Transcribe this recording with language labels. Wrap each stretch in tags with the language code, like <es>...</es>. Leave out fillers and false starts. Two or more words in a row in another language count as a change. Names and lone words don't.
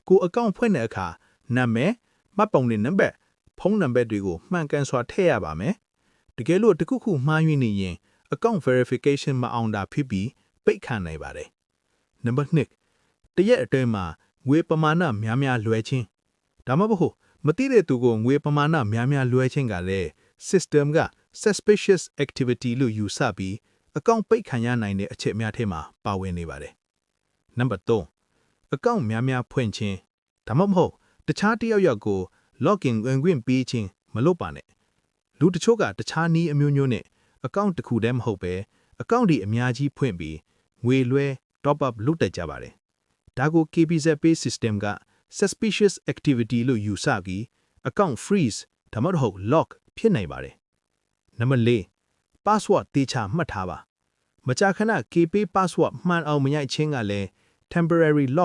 <my>ကိုအကောင့်ဖွင့်တဲ့အခါနာမည်မှတ်ပုံတင်နံပါတ်ဖုန်းနံပါတ်တွေကိုမှန်ကန်စွာထည့်ရပါမယ်တကယ်လို့တစ်ခုခုမှားယွင်းနေရင်</my> <en>account verification</en> <my>မအောင်တာဖြစ်ပြီးပိတ်ခံနိုင်ပါတယ်နံပါတ်2တရက်အတွင်းမှာငွေပမာဏများများလွှဲခြင်းဒါမှမဟုတ်မသိတဲ့သူကိုငွေပမာဏများများလွှဲခြင်းကလည်း system က</my> <en>suspicious activity</en> <my>လို့ယူဆပြီး account ပိတ်ခံရနိုင်တဲ့အချက်များထဲမှာပါဝင်နေပါတယ်နံပါတ် 3 account များများဖွင့်ခြင်းဒါမှမဟုတ်တခြားတစ်ယောက်ကို login ဝင်ခွင့်ပေးခြင်းမလုပ်ပါနဲ့လူတချို့ကတခြားနည်းအမျိုးမျိုးနဲ့ account တစ်ခုတည်းမဟုတ်ပဲ account တွေအများ ကြီးဖွင့်ပြီးငွေလွှဲ</my> <en>top up</en> <my>လုပ်တတ်ကြပါတယ်ဒါကို KBZ Pay System က</my> <en>suspicious activity</en> <my>လို့ယူဆပြီး</my> <en>account freeze</en> <my>ဒါမှမဟုတ် lock ဖြစ်နိုင်ပါတယ် နံပါတ်4 password တေချာမှတ်ထားပါမကြာခဏ KPay password မှန်အောင်မရိုက်ချင်းကလည်း</my> <en>temporary lock</en>